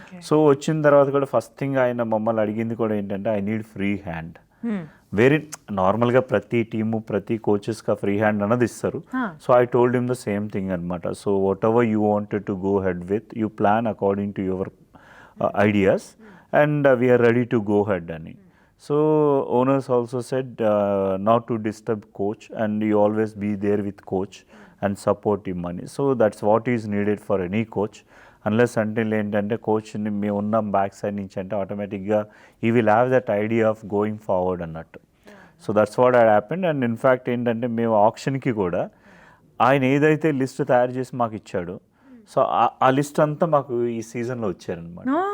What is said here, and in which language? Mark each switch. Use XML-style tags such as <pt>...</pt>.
<te>So వచ్చిన తర్వాత కూడా ఫస్ట్ థింగ్ ఆయన మమ్మల్ని అడిగింది కూడా ఏంటంటే</te> <en>I need free hand.</en> <te>Very నార్మల్గా ప్రతి టీము ప్రతి కోచెస్గా ఫ్రీ హ్యాండ్ అన్నది ఇస్తారు.</te> <en>So I told him the same thing అనమాట. So whatever you wanted to go head with, you plan according to your ideas and we are ready to go head అని. So owners also said not to disturb coach and you always be there with coach and support him money. So that's what is needed for any coach. Unless until</en> <te>ఏంటంటే కోచ్ని మేము ఉన్నాం</te> <en>Back side నుంచి అంటే ఆటోమేటిక్గా he will have that idea of going forward అన్నట్టు. So that's what had happened.</en> <te>And in fact ఏంటంటే మేము ఆప్షన్కి కూడా ఆయన ఏదైతే లిస్ట్ తయారు చేసి మాకు ఇచ్చాడో సో ఆ లిస్ట్ అంతా మాకు ఈ సీజన్లో వచ్చారనమాట.</te>